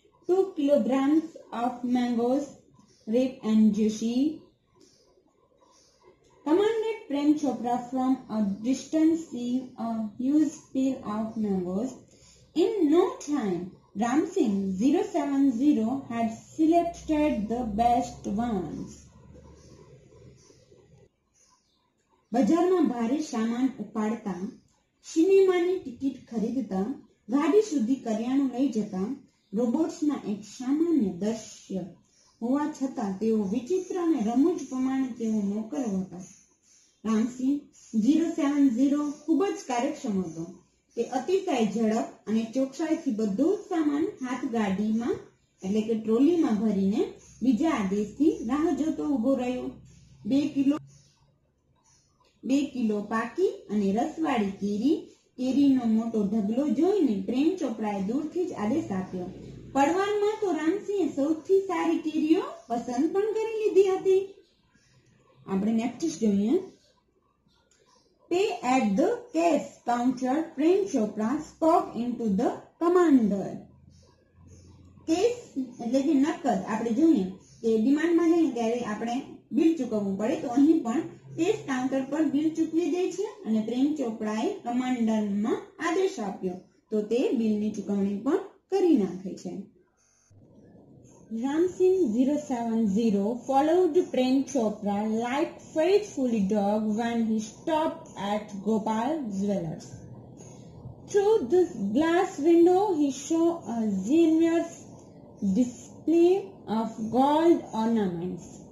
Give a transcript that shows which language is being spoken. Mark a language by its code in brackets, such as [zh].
[en] 2 kilograms of mangoes, ripe and juicy, commanded Prem Chopra from a distance, seeing a huge pile of mangoes. In no time, Ramsing 070 had selected the best ones. [gu] બજારમાં ભારે સામાન ઉપાડતા, સિનેમાની ticket ખરીદતા, ગાડી સુધી કરિયાણું લઈ જતા રોબોટ્સના એક સામાન્ય દૃશ્ય હોવા છતાં તેઓ વિચિત્ર અને રમૂજ પ્રમાણે તેઓ નોકર હતા. રામસિંહ 070 ખૂબ જ કાર્યક્ષમ હતો. તે અતિશય ઝડપ અને ચોકસાઈથી બધો જ સામાન હાથગાડીમાં એટલે કે ટ્રોલીમાં ભરીને બીજા આદેશથી રાહ જોતો ઉભો રહ્યો. 2 કિલો પાકી અને રસવાળી કેરીનો મોટો ઢગલો જોઈને પ્રેમ ચોપરાએ દૂરથી જ આદેશ આપ્યો. પડવારમાં તો રામસિંહે સૌથી સારી કેરીઓ પસંદ પણ કરી લીધી હતી. આપણે નેક્સ્ટ જોઈએ. [en] Pay at the cash counter, Prem Chopra spoke into the commander. [gu] Cache એટલે કે નકદ આપણે જોઈએ કે ડિમાન્ડમાં જઈએ ત્યારે આપણે બિલ ચૂકવવું પડે, તો અહીં પણ કેશ કાઉન્ટર પર બિલ ચૂકવી દે છે અને પ્રેમ ચોપડાએ કમાન્ડરમાં આદેશ આપ્યો તો તે બિલની ચૂકવણી પણ કરી નાખે છે. [en] Ramsing 070 followed Prem Chopra like faithful dog when he stopped at Gopal Jewellers. Through the glass window he saw a generous display of gold ornaments.